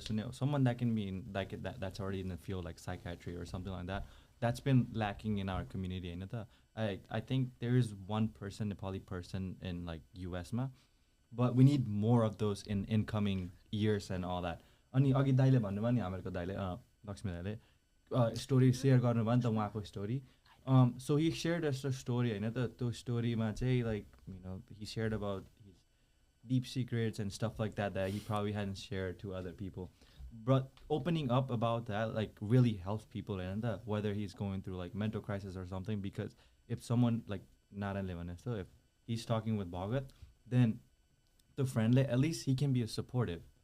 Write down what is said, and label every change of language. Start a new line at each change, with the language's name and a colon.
English: Someone that can be in, like that's already in the field like psychiatry or something like that. That's been lacking in our community. I think there is one person, Nepali person in like US ma, but we need more of those in incoming years and all that.
Nepali: Ani agi daile भन्नुभयो नि हामीहरुको दाइले लक्ष्मी दाइले story share गर्नुभयो नि त उहाँको story.
English: So he shared us a story हैन त त्यो स्टोरीमा चाहिँ like you know he shared about his deep secrets and stuff like that he probably hadn't shared to other people. But opening up about that like really helps people and whether he's going through like mental crisis or something, because if someone like Naranle भने जस्तो if he's talking with Bhagat, then the friend at least he can be a supportive.